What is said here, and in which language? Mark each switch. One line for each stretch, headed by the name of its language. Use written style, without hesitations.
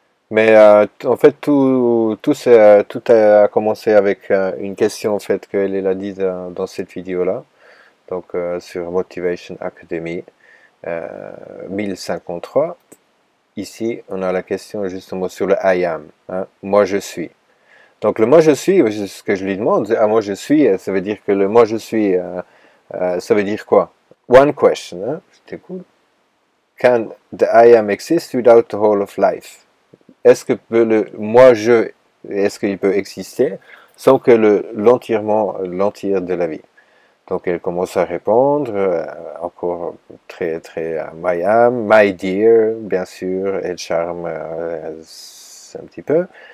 French: Mais en fait, tout a commencé avec une question en fait qu'elle a dit dans cette vidéo-là, donc sur Motivation Academy 1053. Ici, on a la question justement sur le I am, hein, moi je suis. Donc le moi je suis, ce que je lui demande, moi je suis, ça veut dire que le moi je suis, ça veut dire quoi?
English: One question,
French: hein, c'était cool.
English: Can the I am exist without the whole of life?
French: Est-ce que le moi je, est-ce qu'il peut exister sans que l'entier de la vie? Donc elle commence à répondre, encore très my am, my dear, bien sûr, elle charme un petit peu.